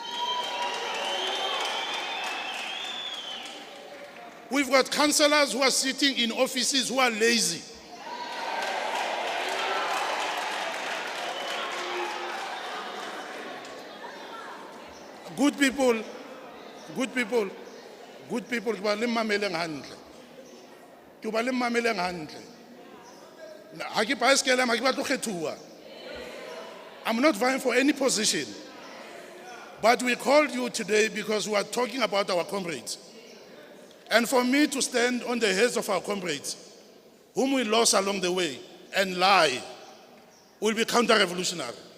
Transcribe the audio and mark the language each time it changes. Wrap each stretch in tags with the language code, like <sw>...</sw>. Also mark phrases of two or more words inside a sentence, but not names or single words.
<en>We've got councillors who are sitting in offices who are lazy. Good people,</en> <st>ke ba le mmameleng hantle. Ke ba le mmameleng hantle. Ha ke baesekele, ha ke batla go kgethuwa.</st> <en>I'm not vying for any position. But we called you today because we are talking about our comrades. And for me to stand on the heads of our comrades, whom we lost along the way, and lie, will be counter-revolutionary.</en>